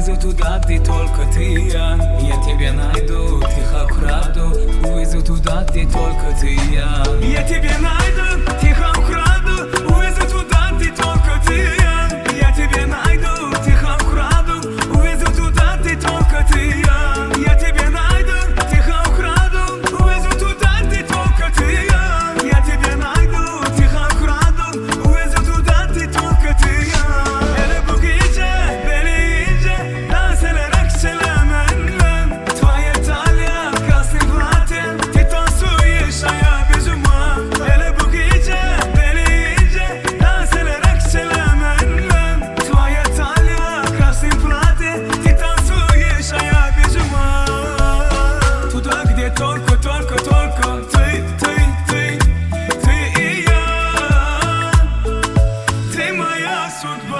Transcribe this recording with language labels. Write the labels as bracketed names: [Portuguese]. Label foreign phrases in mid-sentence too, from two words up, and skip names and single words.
[Russian] туда, где только ты и я тебя найду, тихо украду, увезу туда, где только ты и я тебя найду, тихо украду, увезу туда, где только ты и я тебя найду, тихо украду, увезу туда, где только ты и я тебя найду, тихо украду, увезу туда, где только ты и я тебя найду, тихо украду, увезу туда, где только ты и я. [Turkish] Hele bu gece beni iyice dans ederek selamınla [Russian] Твоя талия, красный платье, ты танцуешь, а я без ума. [Turkish] Hele bu gece beni iyice dans ederek selamınla [Russian] Твоя талия, красный платье, ты танцуешь, а я без ума. Туда, где только ты и я. Ты моя судьба.